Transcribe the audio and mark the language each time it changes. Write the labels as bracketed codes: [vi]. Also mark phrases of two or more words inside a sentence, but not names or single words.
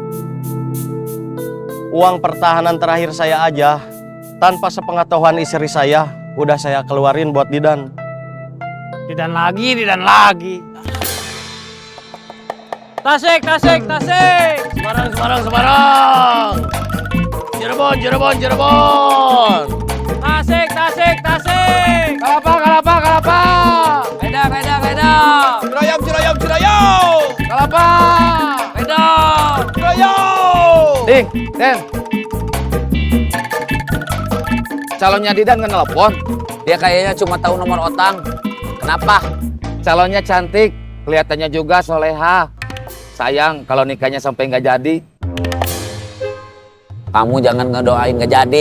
[id] Uang pertahanan terakhir saya aja, tanpa sepengetahuan istri saya, udah saya keluarin buat Didan. Didan lagi. Tasik. Semarang. Cirebon. Tasik. Kalapa. Ledang. Ciroyom. Kalapa. Ledang. Ciroyom. Ding, Den. Calonnya Didan nggak nelpon. Dia kayaknya cuma tahu nomor otang. Kenapa? Calonnya cantik, kelihatannya juga soleha. Sayang kalau nikahnya sampai nggak jadi. Kamu jangan ngedoain nggak jadi.